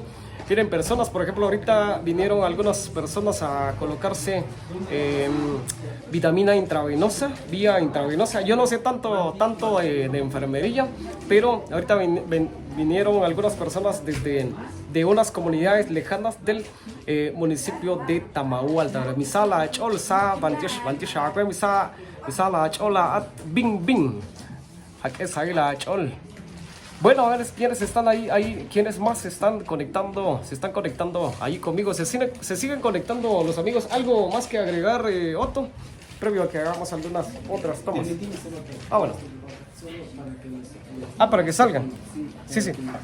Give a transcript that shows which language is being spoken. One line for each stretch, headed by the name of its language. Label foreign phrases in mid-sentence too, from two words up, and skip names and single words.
Spanish: Vienen personas, por ejemplo, ahorita vinieron algunas personas a colocarse vitamina intravenosa, vía intravenosa. Yo no sé tanto de enfermería, pero ahorita vinieron algunas personas de unas comunidades lejanas del municipio de Tamaú, Alta. Misala, Chol, Sa, Bantish, Misala, Chola, Bing, Jaques, Aguila, Chol. Bueno, a ver quiénes están ahí, quiénes más se están conectando ahí conmigo. Se siguen conectando los amigos. ¿Algo más que agregar, Otto? previo a que hagamos algunas otras tomas. Ah, bueno. Ah, para que salgan. Sí, sí.